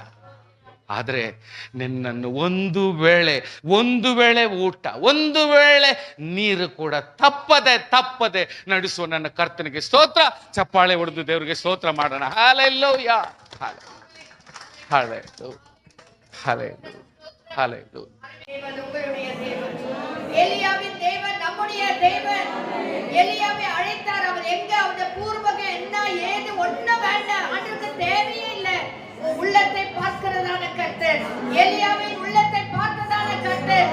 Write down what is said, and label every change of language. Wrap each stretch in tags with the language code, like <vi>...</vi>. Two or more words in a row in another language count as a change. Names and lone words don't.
<kn>ಆದರೆ ನಿನ್ನನ್ನು ಒಂದು ವೇಳೆ ಊಟ, ಒಂದು ವೇಳೆ ನೀರು ಕೂಡ ತಪ್ಪದೆ ನಡೆಸುವ ನನ್ನ ಕರ್ತನಿಗೆ ಸ್ತೋತ್ರ. ಚಪ್ಪಾಳೆ ಹೊಡೆದು ದೇವರಿಗೆ ಸ್ತೋತ್ರ ಮಾಡೋಣ. ಹಲ್ಲೆಲೂಯ, ಹಲ್ಲೆಲೂಯ,</kn> <ta>ஹல்லேலூயா, ஹல்லேலூயா. தேவன் உங்களுடைய தேவன், எலியாவின் தேவன் நம்முடைய தேவன். எலியாவை அழைத்தார். அவர் எங்க, அவருடைய பூர்வகம் என்ன ஏது ஒண்ணும் வேண்டாம். அவருக்கு தேவையே இல்லை. உள்ளத்தை பார்க்கிறதான கர்த்தர், எலியாவின் உள்ளத்தை பார்த்ததான கர்த்தர்.</ta>